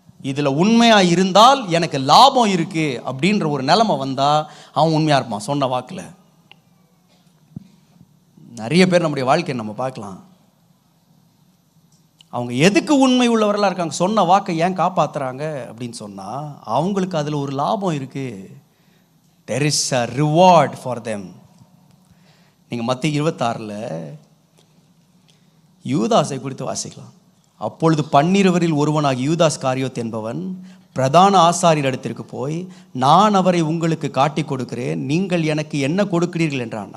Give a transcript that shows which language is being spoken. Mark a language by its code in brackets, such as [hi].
[ta] இதில் உண்மையாக இருந்தால் எனக்கு லாபம் இருக்குது அப்படின்ற ஒரு நிலைமை வந்தால் அவன் உண்மையாக இருப்பான் சொன்ன வாக்கில். நிறைய பேர் நம்முடைய வாழ்க்கையை நம்ம பார்க்கலாம், அவங்க எதுக்கு உண்மை உள்ளவர்களாக இருக்காங்க, சொன்ன வாக்கை ஏன் காப்பாற்றுறாங்க அப்படின்னு சொன்னால் அவங்களுக்கு அதில் ஒரு லாபம் இருக்குது. [en] there is a reward for them. [ta] நீங்கள் மத்திய 26 யூதாஸை குறித்து வாசிக்கலாம். அப்பொழுது 12 ஒருவனாகி யூதாஸ் காரியோத் என்பவன் பிரதான ஆசாரியர் இடத்திற்கு போய், நான் அவரை உங்களுக்கு காட்டி கொடுக்கிறேன், நீங்கள் எனக்கு என்ன கொடுக்கிறீர்கள் என்றான்.